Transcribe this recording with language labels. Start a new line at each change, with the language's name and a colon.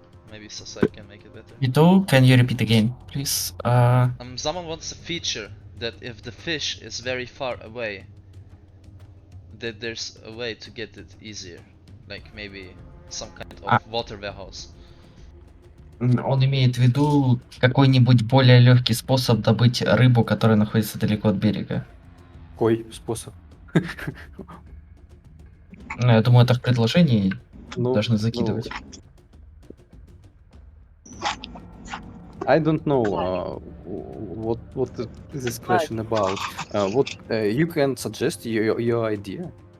English: Maybe Sasai can make it better. Vito, can you repeat again, please? Someone wants a feature that if the fish is very far away, that there's a way to get it easier. Like maybe some kind of water warehouse.
Russian: Он имеет в виду какой-нибудь более легкий способ добыть рыбу, которая находится далеко от берега. Какой способ? Ну, я думаю, это в предложении должны закидывать.
English: I don't know what is this question about. What you can suggest your idea.